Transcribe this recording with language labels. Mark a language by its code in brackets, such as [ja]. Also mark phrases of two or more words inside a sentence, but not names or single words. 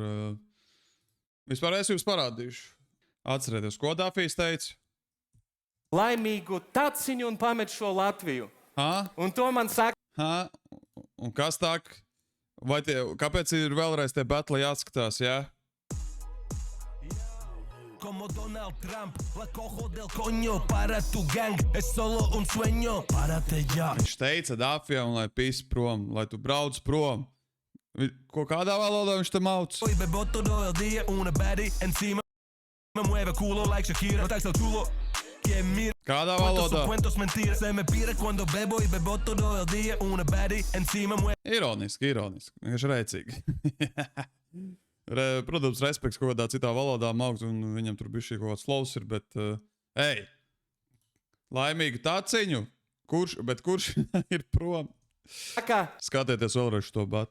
[lv] Vispār es jums parādīšu. Atcerieties, ko Dafijs teica? Laimīgu taciņu un pamet šo Latviju. Ha? Un to man saka... Ha? Un kas tā? Vai kāpēc ir vēlreiz tie battle jāskatās, jā? [es] Como Donald Trump, la cojo del coño para tu gang, es solo un sueño, párate ya. [lv] Viņš teica Dafijam, lai pis prom, lai tu brauc prom. Ko kādā valodā viņš te mauc? [es] Hoy bebo todo el día, una baddie encima, me mueve culo like Shakira, no tax el chulo. [lv] Kādā valodā? [es] Cuentos mentiras, se me pira cuando bebo y bebo todo el día, una baddie encima mueve. [lv] Ironiski, vienkārši rēcīgi. Protams, respekts kaut kādā citā valodā maukt, un viņam tur bišķi kaut kāds slovs ir, bet, ej, laimīgu taciņu, kurš ir prom? Skatieties vēlreiz to bat.